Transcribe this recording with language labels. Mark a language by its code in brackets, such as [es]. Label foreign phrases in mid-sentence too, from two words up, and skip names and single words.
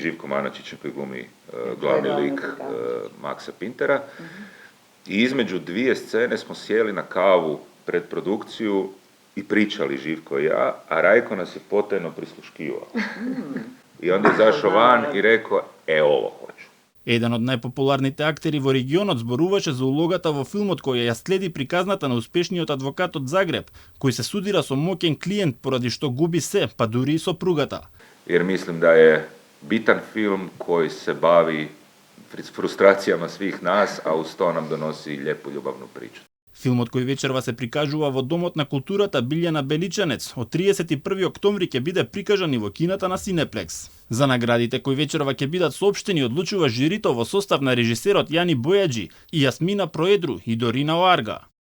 [hr] Živko Manačić koji glumi glavni lik Maksa Pintera. I između dvije scene smo sjeli na kavu pred produkciju i pričali Živko i ja, a Rajko nas je potajno prisluškivao. I onda je izašao van i rekao, ovo hoću. [mk] Еден од најпопуларните актери во регионот зборуваше за улогата во филмот која ја следи приказната на успешниот адвокат од Загреб, кој се судира со моќен клиент поради што губи се, па дури и сопругата. [hr] Jer mislim da je bitan film koji se bavi frustracijama svih nas, a uz to nam donosi lijepu ljubavnu priču. [mk] Филмот кој вечерва се прикажува во Домот на културата Билјана Беличанец од 31 октомври ќе биде прикажан и во кината на Синеплекс. За наградите кои вечерва ќе бидат соопштени одлучува жирито во состав на режисерот Јани Бојаджи и Јасмина Проедру и Дорина Оарга.